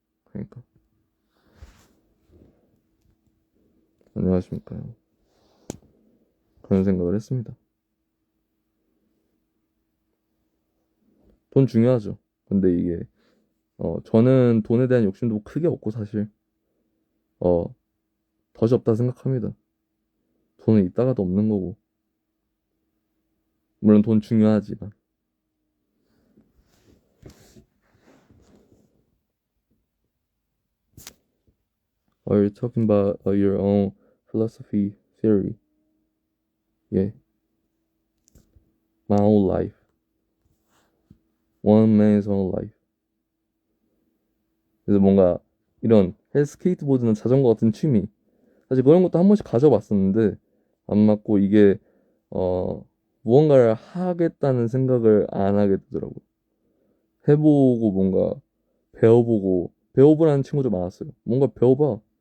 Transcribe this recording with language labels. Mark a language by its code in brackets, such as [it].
[ko] 그러니까 안녕하십니까. 그런 생각을 했습니다. 돈 중요하죠. 근데 이게 저는 돈에 대한 욕심도 크게 없고 사실 어 덫이 없다 생각합니다. 돈은 있다가도 없는 거고 물론 돈 중요하지만 [en] Are you talking about your own philosophy theory? Yeah, my own life, one man's own life. [ko] 그래서 뭔가 이런 스케이트보드나 자전거 같은 취미 사실 그런 것도 한 번씩 가져봤었는데 안 맞고 이게 무언가를 하겠다는 생각을 안 하게 되더라고. 해보고 뭔가 배워보라는 친구도 많았어요. 뭔가 배워봐.